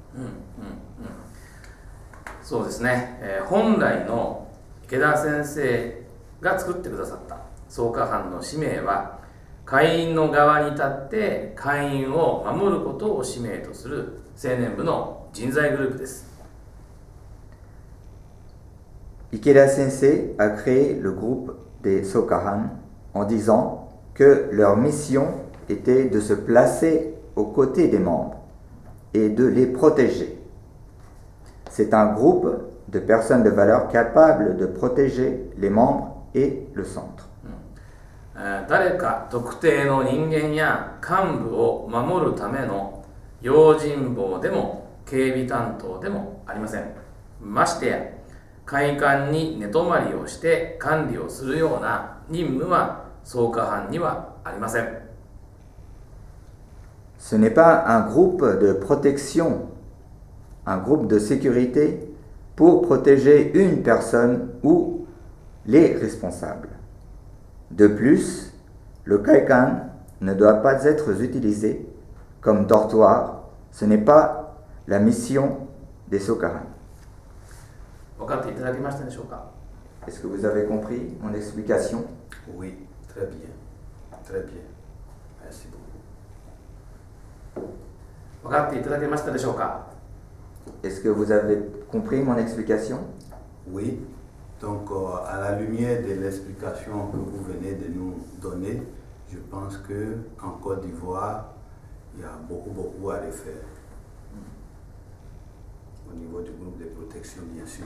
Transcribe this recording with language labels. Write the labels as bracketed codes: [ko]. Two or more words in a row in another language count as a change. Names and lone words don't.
[ja] そうですね、本来の池田先生が作ってくださった創価班の使命は会員の側に立って会員を守ることを使命とする青年部の人材グループです。 [fr] Ikeda Sensei a créé le groupe des Sokahan en disant que leur mission était de se placer aux côtés des membres et de les protéger. C'est un groupe de personnes de valeur capables de protéger les membres et le centre. [ja] 誰か特定の人間や幹部を守るための用心棒でも警備担当でもありません。ましてや会館に寝泊まりをして管理をするような任務は総科班にはありません。 [fr] Ce n'est pas un groupe de protection, un groupe de sécurité pour protéger une personne ou les responsables. De plus, le Kaikan ne doit pas être utilisé comme dortoir. Ce n'est pas la mission des Sokahan. [ja] 分かっていただけましたでしょうか？ [fr] Est-ce que vous avez compris mon explication? Oui, très bien. Très bien. Merci beaucoup. [ja] 分かっていただけましたでしょうか？ [fr] Est-ce que vous avez compris mon explication? Oui. Donc, à la lumière de l'explication que vous venez de nous donner, je pense qu'en Côte d'Ivoire, il y a beaucoup à refaire. Au niveau du groupe de protection, bien sûr.